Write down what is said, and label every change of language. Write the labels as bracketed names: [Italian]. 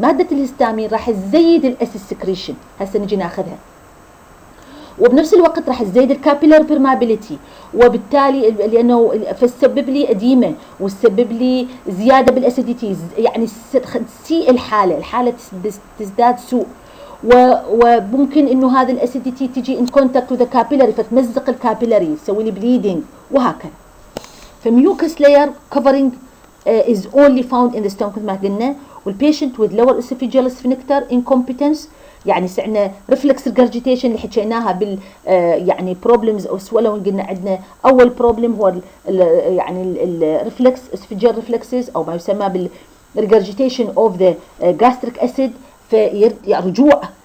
[Arabic] مادة الهستامين راح تزيد الاسيد سكريشن، هسه نجي ناخذها، وبنفس الوقت راح تزيد الكابيلر بيرمابيليتي، وبالتالي لانه فسبب لي اديمه وتسبب لي زياده بالاسيديتي، يعني تسيء الحاله تزداد سوء، وممكن انه هذا الاسيديتي تجي [English] in contact with capillary [Arabic] فتمزق الكابيلري تسوي لي بليدنج وهكذا. [English] فميوكس layer covering is only found in the stomach [Arabic] مثل ما قلنا. والبيشنت [English] with lower esophageal sphincter incompetence [Arabic] يعني عندنا ريفلكس regurgitation اللي حكيناها بال يعني problems او swallowing. قلنا عندنا اول problem هو يعني الريفلكس [English] esophageal reflexes [Arabic] او ما يسمى بال [English] regurgitation of the gastric acid، [Arabic] فرجوع